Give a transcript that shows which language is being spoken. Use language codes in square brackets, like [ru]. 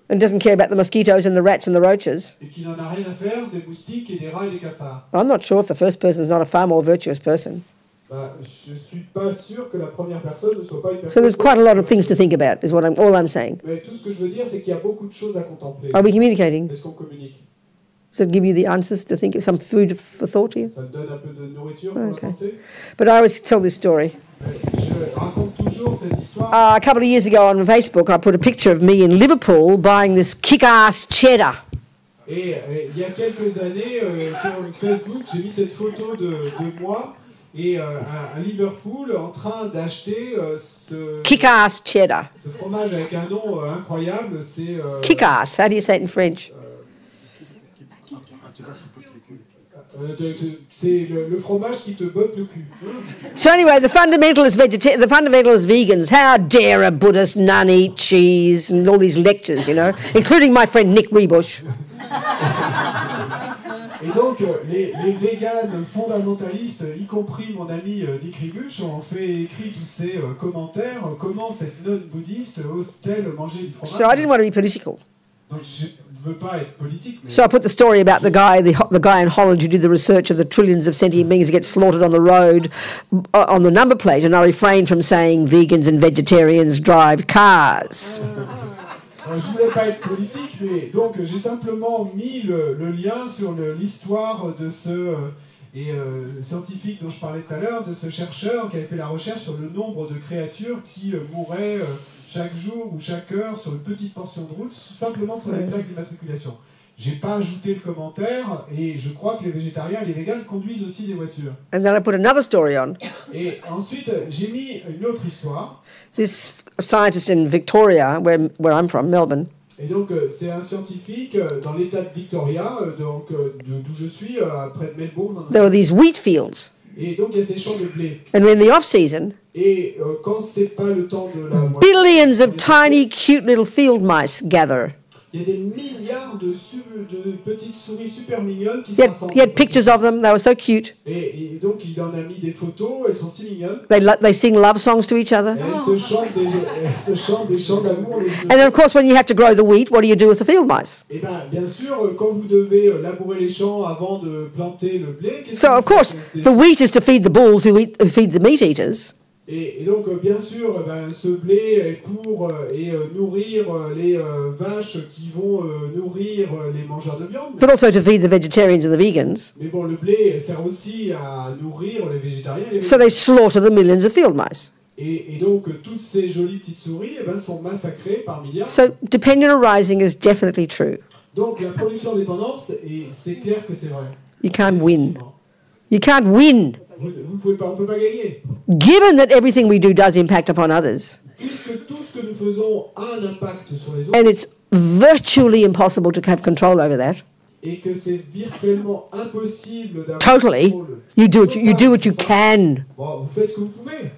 [en] and doesn't care about the mosquitoes and the rats and the roaches. [fr] et qui n'en a rien à faire des moustiques et des rats et des cafards. [en] I'm not sure if the first person is not a far more virtuous person. [fr] Bah, je ne suis pas sûr que la première personne ne soit pas une [en] So [fr] personne... [en] there's quite a lot of things to think about, is all I'm saying. [fr] Mais tout ce que je veux dire, c'est qu'il y a beaucoup de choses à contempler. [en] Are we communicating? [fr] Est-ce qu'on communique? [en] Does it give you the answers to think of some food for thought to you? [fr] Ça me donne un peu de nourriture pour la pensée. [en] But I always tell this story. [fr] Je raconte toujours cette histoire. [en] A couple of years ago on Facebook, I put a picture of me in Liverpool buying this kick-ass cheddar. [fr] Et il y a quelques années, sur Facebook, j'ai mis cette photo de moi et à Liverpool en train d'acheter ce [en] Kick-ass cheddar. [fr] fromage avec un nom incroyable, c'est [en] Kick-ass, how do you say it in French? [fr] c'est le fromage qui te botte le cul. [en] So anyway, the fundamentalist vegans, how dare a Buddhist nun eat cheese, and all these lectures, you know, including my friend Nick Rebush. [fr] Et donc, les véganes fondamentalistes, y compris mon ami Nick Ribuch, ont fait écrire tous ces commentaires. Comment cette nonne bouddhiste ose-t-elle manger du fromage? [en] So I didn't want to be political. [fr] Donc, je ne veux pas être politique. Mais [en] So I put the story about the guy in Holland who did the research of the trillions of sentient beings that get slaughtered on the road on the number plate, and I refrained from saying vegans and vegetarians drive cars. [fr] je ne voulais pas être politique, mais donc j'ai simplement mis le lien sur l'histoire de ce scientifique dont je parlais tout à l'heure, de ce chercheur qui avait fait la recherche sur le nombre de créatures qui mouraient chaque jour ou chaque heure sur une petite portion de route, simplement sur les plaques d'immatriculation. J'ai pas ajouté le commentaire, et je crois que les végétariens et les véganes conduisent aussi des voitures. [en] And then I put another story on. [fr] Et ensuite, j'ai mis une autre histoire. [en] This scientist in Victoria, where I'm from, Melbourne, [fr] Et donc, c'est un scientifique dans l'état de Victoria, d'où je suis, près de Melbourne. [en] there were these wheat fields. [fr] Et donc, il y a ces champs de blé. [en] And in the off-season, [fr] Et quand c'est pas le temps de la moisson, [en] billions of tiny, cute little field mice gather. [fr] il y a des milliards de petites souris super mignonnes qui [en] He [fr] s'assemblent. [en] had pictures of them. They were so cute. [fr] Et donc, il en a mis des photos, elles sont si mignonnes. [en] They sing love songs to each other. [fr] Et elles se chantent des chants d'amour. [en] And then, of course, when you have to grow the wheat, what do you do with the field mice? [fr] Et bien sûr, quand vous devez labourer les champs avant de planter le blé, qu'est-ce [en] So, [fr] que [en] of [fr] vous [en] course, [fr] faites? [en] the wheat is to feed the bulls who feed the meat eaters. [fr] Et donc, bien sûr, ce blé est pour nourrir les vaches qui vont nourrir les mangeurs de viande. [en] But also to feed the vegetarians and the vegans. [fr] Mais bon, le blé sert aussi à nourrir les végétariens et les [en] So they slaughter the millions of field mice. [fr] Et donc, toutes ces jolies petites souris sont massacrées par milliards. [en] So dependent arising is definitely true. [fr] Donc, la production dépendance, et c'est clair que c'est vrai. [en] You can't win. You can't win. [fr] Vous pouvez pas, on ne peut pas gagner. [en] Given that everything we do does impact upon others, [fr] Puisque tout ce que nous faisons a un impact sur les autres, [en] and it's virtually impossible to have control over that. [fr] et que c'est virtuellement impossible d'avoir [en] Totally. [fr] contrôle. [en] You do what you can. [fr] Bon, vous faites ce que vous pouvez.